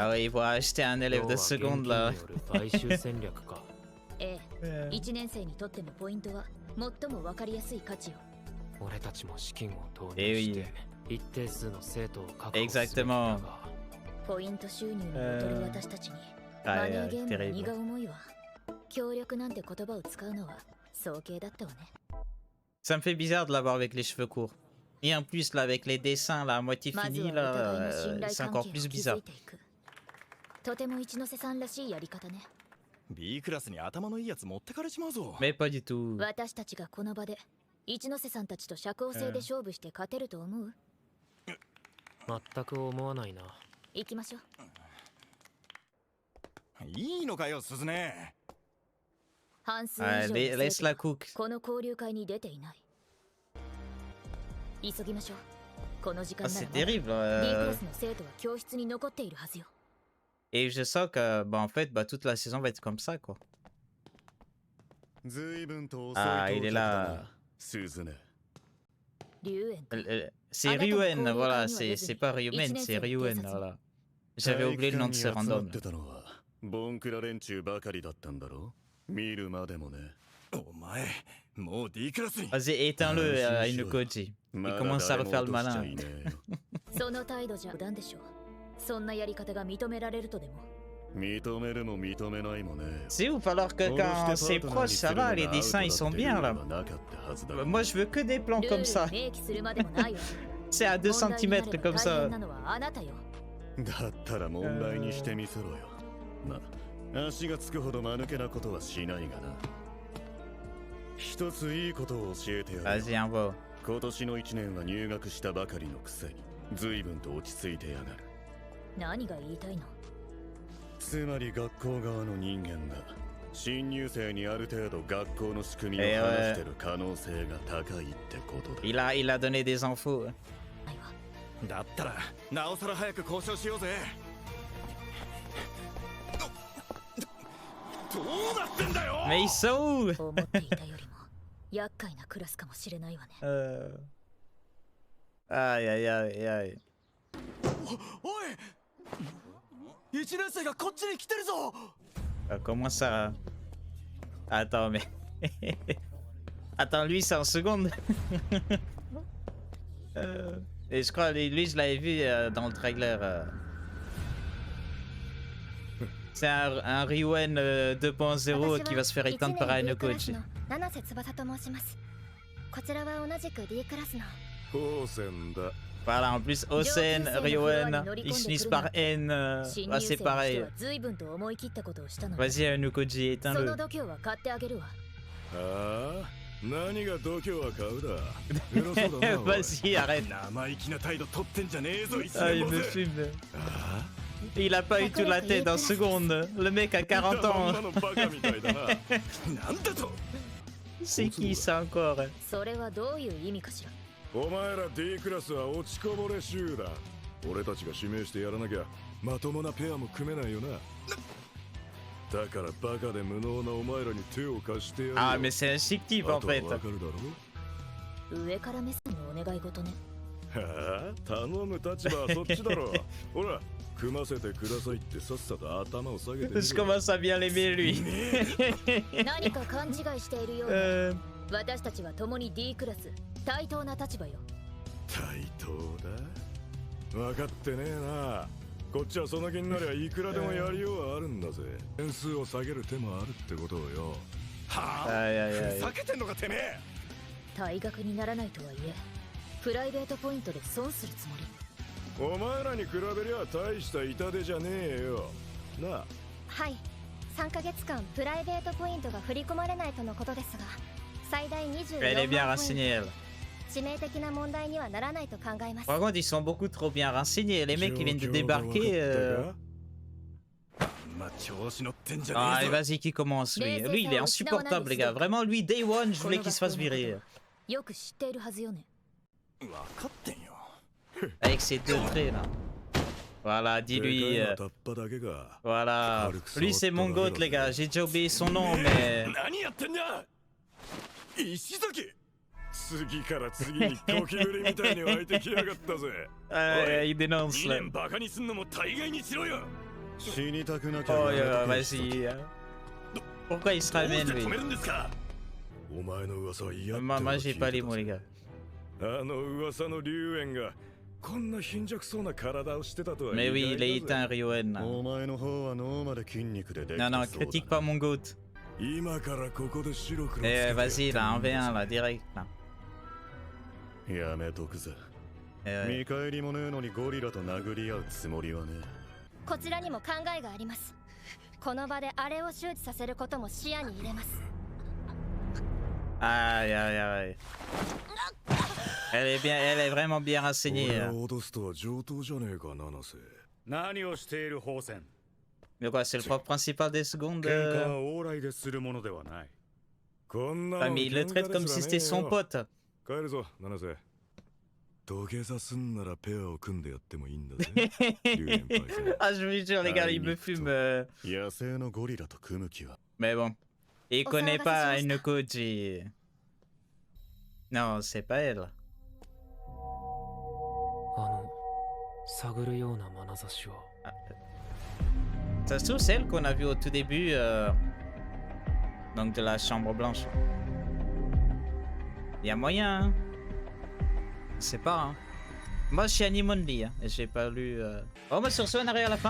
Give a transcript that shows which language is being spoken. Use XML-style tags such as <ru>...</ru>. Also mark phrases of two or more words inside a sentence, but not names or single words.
<fr>Ah ouais, ils vont acheter un élève de seconde là.</fr> <ja>買収戦略か。ええ1年生にとってのポイントは最も分かりやすい価値よ俺たちも資金を投入して一定数の生徒を確保すべきだが。ポイント収入に劣る私たちにマネーゲームは荷が重いわ協力なんて言葉を使うのは早計だったわね</ja> <fr>Ça me fait bizarre de l'avoir avec les cheveux courts. Et en plus, là, avec les dessins là, à moitié</fr> <ja>まず</ja> <fr>finis,</fr> <ja>はお互いの</ja> <fr>là,</fr> <ja>信頼</ja> <fr>c'est</fr> <ja>関</ja> <fr>encore</fr> <ja>係を</ja> <fr>plus</fr> <ja>築</ja> <fr>bizarre.</fr> <ja>いていくとても一ノ瀬さんらしいやり方ね B クラスに頭のいいやつ持ってかれちまうぞ</ja> <fr>Mais pas du tout.</fr> <ja>私たちがこの場で一ノ瀬さんたちと社交性で勝負して勝てると思う全く思わないな。行きましょういいのかよ鈴音半数以</ja> <fr>Ah,</fr> <ja>上の</ja> <fr>laisse</fr> <ja>生徒</ja> <fr>la</fr> <ja>が</ja> <fr>cook.</fr> <ja>この交流会に出ていない急ぎましょうこの時</ja> <fr>Ah,</fr> <ja>間なら</ja> <fr>c'est</fr> <ja>まだ</ja> <fr>terrible.</fr> <ja>B クラスの生徒は教室に残っているはずよ</ja> <fr>Et je sens que, bah, en fait, bah, toute la saison va être comme ça, quoi.</fr> <ja>随分と遅い</ja> <fr>Ah,</fr> <ja>到</ja> <fr>il est</fr> <ja>着だ</ja> <fr>là.</fr> <ja>な鈴音龍園</ja> <fr>C'est Arrête de Ryuen, courir voilà. comme nous, C'est pas Ryumen, Ichinen, c'est c'est Ryuen, Desatsu. voilà. J'avais oublié le nom de ce</fr> <ja>体育館に集ま</ja> <fr>random.</fr> <ja>ってたのはボンクラ連中ばかりだったんだろ見るまでもねお前もう D クラスに</ja> <fr>Vas-y, éteins-le, Inukoji. Il</fr> <ja>まだ</ja> <fr>commence à</fr> <ja>誰も</ja> <fr>refaire le</fr> <ja>落としちゃ</ja> <fr>malin.</fr> <ja>いねえよその態度じゃ無断でしょそんなやり方が認められるとでも認めるも認めないもね</ja> <fr>C'est ouf, alors que quand c'est proche, ça va, les dessins ils sont bien là. Moi je veux que des plans</fr> <ja>ルー</ja> <fr>comme</fr> <ja>ル</ja> <fr>ça.</fr> <ja>を明記するまでもないわ</ja> <fr>C'est à 2</fr> <ja>問題になれ</ja> <fr>cm</fr> <ja>ば</ja> <fr>comme</fr> <ja>大</ja> <fr>ça.</fr> <ja>変なのはあなたよだったら問題にしてみせろよまあ足がつくほど間抜けなことはしないがな一ついいことを教えてやる</ja> <fr>Vas-y, envoie.</fr> <ja>今年の1年は入学したばかりのくせに随分と落ち着いてやがる何が言いたいのつまり学校側の人間が新入生にある程度学校の仕組みを話してる可能性が高いってことだ</ja> <fr>Il a donné des infos.</fr> <ja>ないわだったらなおさら早く交渉しようぜどうなってんだよ</ja> <fr>Mais ils sont où?</fr> <ja>思っていたよりも厄介なクラスかもしれないわね</ja> <fr>Aïe aïe aïe aïe.</fr> <ja>おい1年生がこっちに来てるぞ</ja> <fr>Comment ça? Attends, mais. Attends, lui c'est en seconde. Et je crois, lui je l'avais vu dans le trailer. C'est un Ryuen 2.0 qui va se faire éteindre par un coach.</fr> <ja>七瀬翼と申しますこちらは同じく D クラスの高専だ</ja> <fr>Voilà, en plus, Osen, Ryuen, ils finissent par N.</fr> <ja>新</ja> <fr>Ah,</fr> <ja>入</ja> <fr>c'est</fr> <ja>生として</ja> <fr>pareil.</fr> <ja>は随分と思い切ったことをしたの</ja> <fr>Vas-y, Nukoji,</fr> <ja>その</ja> <fr>éteins-le.</fr> <ja>度胸は買ってあげるわああ何が度胸は買うだ偉そうだなおい</ja> <fr>Vas-y, arrête.</fr> <ja>生意気な態度取ってんじゃねえぞ一</ja> <fr>Ah,</fr> <ja>年</ja> <fr>il</fr> <ja>坊</ja> <fr>me</fr> <ja>主</ja> <fr>filme.</fr> <ja>あ</ja> <fr>Il a pas eu tout la tête en seconde. Le mec a 40 ans.</fr> <ja>のバカみたいだななんだと</ja> <fr>C'est qui ça encore?</fr> <ja>それはどういう意味かしらお前ら D クラスは落ちこぼれ集団俺たちが指名してやらなきゃまともなペアも組めないよなだからバカで無能なお前らに手を貸してやるよ</ja> <fr>Ah, mais c'est un chic type en</fr> <ja>あとは</ja> <fr>fait.</fr> <ja>わかるだろ上から目線のお願い事ねはあ頼む立場はそっちだろほら組ませてくださいってさっさと頭を下げてみろ</ja> <fr>Je commence à bien l'aimer lui.</fr> <ja>何か勘違いしているようね</ja> <fr>Euh,</fr> <ja>私たちは共に D クラス対等な立場よ。対等だ。分かってねえな。こっちはその気になりゃいくらでもやりようはあるんだぜ。点数を下げる手もあるってことをよ。はあ、ふざけてんのかてめえ。退学にならないとはいえプライベートポイントで損するつもり。お前らに比べりゃ大した痛手じゃねえよなあ。はい、3ヶ月間プライベートポイントが振り込まれないとのことですが、最大24</ja> <fr>Elle est bien</fr> <ja>万ポイン</ja> <fr>renseignée, elle.</fr> <ja>ト、致命的な問題にはならないと考えます。</ja> <fr>Par contre, ils sont beaucoup trop bien renseignés. Les mecs qui viennent de débarquer. Ah, et vas-y, qui commence lui. Lui, il est insupportable, les gars. Vraiment, lui,</fr> <en>day one,</en> <fr>je voulais qu'il se fasse virer.</fr> <ja>よく知っているはずよね。</ja> <fr>Avec ses deux traits, là. Voilà, dis-lui. Voilà. Lui, c'est mon goat, les gars. J'ai déjà oublié son nom, mais.</fr> <ja>次から次にゴキブリみたいに湧いてきやがったぜ。</ja> <fr>Il dénonce là.</fr> <ja>バカにすんのも大概にしろよ。死にたくなきゃ。</ja> <fr>Oh, vas-y. Pourquoi il se ramène, lui?</fr> <ja>お前の噂は嫌って。</ja> <fr>Moi, j'ai pas les mots, les gars.</fr> <ja>あの噂の龍炎がこんな貧弱そうな体をしてたとは。</ja> <fr>Mais oui, il est éteint, Ryoen. Là.</fr> <ja>お前の方は脳まで筋肉でできて</ja> <fr>Non,</fr> <ja>そうだ。</ja> <fr>non, critique pas mon goat.</fr> <ja>今からここで白黒つけ</ja> <fr>Eh,</fr> <ja>て。</ja> <fr>vas-y, là, 1v1, là, direct, là.</fr> <ja>やめとくぜ。見返りもねえのにゴリラと殴り合うつもりはね。こちらにも考えがあります。この場であれを周知させることも視野に入れます。</ja> <fr>Aïe, aïe, aïe. Elle est vraiment bien renseignée. Là.</fr> <ja>脅すとは上等じゃねえか、七瀬。何をしている宝泉。 Mais quoi, c'est le prof principal des secondes. 喧嘩は往来でするものではない。こんな</ja> <fr>Ah, mais il le traite comme si c'était son pote.</fr> <ja>帰るぞ、七瀬。土下座すんならペアを組んでやってもいいんだぜ。</ja> <fr>Ah, je vous jure, les gars, il me fume.</fr> <ja>野生のゴリラと組む気は。</ja> <fr>Mais bon. Il connaît pas une Koji. Non, c'est pas elle.</fr> <ja>探るような眼差しを。</ja> <fr>Ça se trouve, c'est elle qu'on a vu au tout début. Donc de la chambre blanche. Il y a moyen, hein. Je sais pas, hein. Moi, je suis Animonly, hein, et j'ai pas lu... Oh, bah sur ce, on arrive à la fin.</fr>